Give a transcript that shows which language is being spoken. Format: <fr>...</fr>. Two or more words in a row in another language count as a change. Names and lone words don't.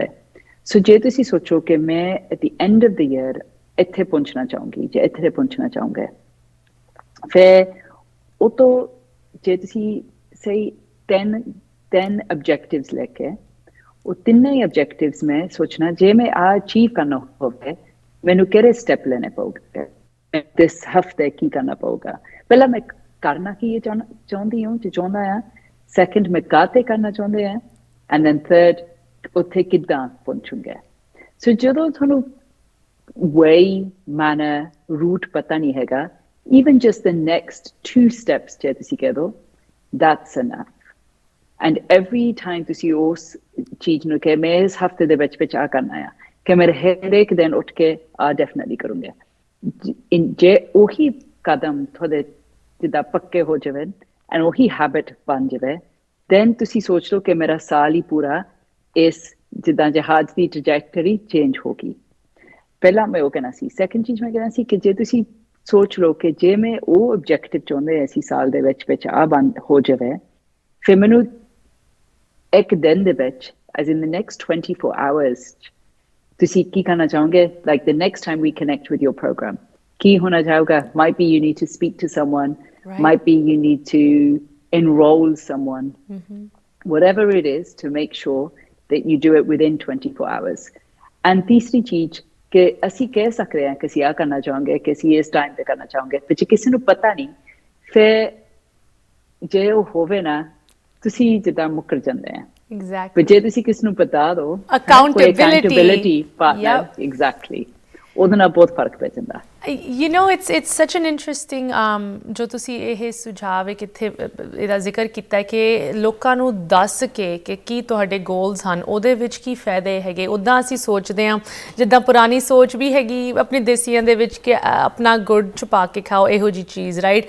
<pa>ਸੋ ਜੇ ਤੁਸੀਂ ਸੋਚੋ ਕਿ ਮੈਂ</pa> <en>at the end of the year</en> <pa>ਇੱਥੇ ਪਹੁੰਚਣਾ ਚਾਹੂੰਗੀ ਜਾਂ ਇੱਥੇ ਪਹੁੰਚਣਾ ਚਾਹੂੰਗੇ, ਫਿਰ ਉਹ ਤੋਂ ਜੇ ਤੁਸੀਂ ਸਹੀ 10 objectives ਲੈ ਕੇ, ਉਹ ਤਿੰਨੇ ਹੀ objectives ਮੈਂ ਸੋਚਣਾ ਜੇ ਮੈਂ ਆ ਅਚੀਵ ਕਰਨਾ ਹੋਵੇ ਮੈਨੂੰ ਕਿਹੜੇ ਸਟੈਪ ਲੈਣੇ ਪਊਗੇ, ਇਸ ਹਫ਼ਤੇ ਕੀ ਕਰਨਾ ਪਊਗਾ। ਪਹਿਲਾਂ ਮੈਂ ਕਰਨਾ ਕੀ ਇਹ ਚਾਹੁੰਦੀ ਹਾਂ, ਜੇ ਚਾਹੁੰਦਾ ਹਾਂ। ਸੈਕਿੰਡ, ਮੈਂ ਕਾਹਤੇ ਕਰਨਾ ਚਾਹੁੰਦੇ ਹਾਂ।</pa> <en>and then third,</en> <pa>ਉੱਥੇ ਕਿੱਦਾਂ ਪਹੁੰਚੂਗੇ। ਸੋ ਜਦੋਂ ਤੁਹਾਨੂੰ ਵੇ, ਮੈਨਰ, ਰੂਟ ਪਤਾ ਨਹੀਂ ਹੈਗਾ,</pa> <en>even just the next 2 steps ਜੇ ਤੁਸੀਂ ਕਹਿ ਦਿਓ, that's enough. And every time</en> <pa>ਤੁਸੀਂ ਉਸ ਚੀਜ਼ ਨੂੰ ਕਿ ਮੈਂ ਇਸ ਹਫ਼ਤੇ ਦੇ ਵਿੱਚ ਆ ਕਰਨਾ ਆ, ਕਿ ਮੈਂ ਹਰੇਕ ਦਿਨ ਉੱਠ ਕੇ ਆ ਡੈਫੀਨਿਟਲੀ ਕਰੂੰਗਾ। ਜੇ ਉਹੀ ਕਦਮ ਤੁਹਾਡੇ ਜਿੱਦਾਂ ਪੱਕੇ ਹੋ ਜਾਵੇ ਐਂਡ ਉਹੀ ਹੈਬਿਟ ਬਣ ਜਾਵੇ, ਦੈਨ ਤੁਸੀਂ ਸੋਚ ਲਓ ਕਿ ਮੇਰਾ ਸਾਲ ਹੀ ਪੂਰਾ ਇਸ ਜਿੱਦਾਂ ਜਹਾਜ਼ ਦੀ ਟ੍ਰੈਜੈਕਟਰੀ ਚੇਂਜ ਹੋ ਗਈ। ਪਹਿਲਾਂ ਮੈਂ ਉਹ ਕਹਿਣਾ ਸੀ। ਸੈਕਿੰਡ ਚੀਜ਼ ਮੈਂ ਕਹਿਣਾ ਸੀ ਕਿ ਜੇ ਤੁਸੀਂ ਸੋਚ ਲਓ ਕਿ ਜੇ ਮੈਂ ਉਹ ਆਬਜੈਕਟਿਵ ਚਾਹੁੰਦੇ ਅਸੀਂ ਸਾਲ ਦੇ ਵਿੱਚ ਆ ਬੰਦ ਹੋ ਜਾਵੇ, ਫਿਰ ਮੈਨੂੰ ਇੱਕ ਦਿਨ ਦੇ ਵਿੱਚ</pa> <en>as in the next 24 hours</en> <pa>ਤੁਸੀਂ ਕੀ ਕਰਨਾ ਚਾਹੋਗੇ,</pa> <en>like the next time we connect with your program,</en> <pa>ਕੀ ਹੋਣਾ ਚਾਹੋਗਾ।</pa> <en>might be you need to speak to someone, right. Might be you need to enroll someone, whatever it is, to make sure that you do it within 24 hours.</en> <pa>And ਤੀਸਰੀ ਚੀਜ਼ ਕਿ ਅਸੀਂ ਕਹਿ ਸਕਦੇ ਹਾਂ ਕਿ ਅਸੀਂ ਆਹ ਕਰਨਾ ਚਾਹਾਂਗੇ, ਕਿ ਅਸੀਂ ਇਸ ਟਾਈਮ ਤੇ ਕਰਨਾ ਚਾਹਾਂਗੇ, ਤੇ ਜੇ ਕਿਸੇ ਨੂੰ ਪਤਾ ਨਹੀਂ ਫਿਰ ਜੇ ਉਹ ਹੋਵੇ ਨਾ ਤੁਸੀਂ ਜਿੱਦਾਂ ਮੁੱਕਰ ਜਾਂਦੇ ਆ। ਪਰ ਜੇ ਤੁਸੀਂ ਕਿਸ ਨੂੰ ਬਤਾ ਦਿਓ ਕੋਈ</pa> <en>accountability partner,</en> <pa>ਐਗਜ਼ੈਕਟਲੀ, ਉਹਦੇ ਨਾਲ ਬਹੁਤ ਫਰਕ ਪੈ ਜਾਂਦਾ।</pa> <en>You know, it's such an interesting</en> <pa>ਜੋ ਤੁਸੀਂ ਇਹ ਸੁਝਾਅ ਕਿੱਥੇ ਇਹਦਾ ਜ਼ਿਕਰ ਕੀਤਾ ਕਿ ਲੋਕਾਂ ਨੂੰ ਦੱਸ ਕੇ ਕਿ ਕੀ ਤੁਹਾਡੇ ਗੋਲਸ ਹਨ, ਉਹਦੇ ਵਿੱਚ ਕੀ ਫਾਇਦੇ ਹੈਗੇ। ਉੱਦਾਂ ਅਸੀਂ ਸੋਚਦੇ ਹਾਂ ਜਿੱਦਾਂ ਪੁਰਾਣੀ ਸੋਚ ਵੀ ਹੈਗੀ ਆਪਣੀ ਦੇਸੀਆਂ ਦੇ ਵਿੱਚ ਕਿ ਆਪਣਾ ਗੁੜ ਛੁਪਾ ਕੇ ਖਾਓ, ਇਹੋ ਜਿਹੀ ਚੀਜ਼, ਰਾਈਟ।</pa>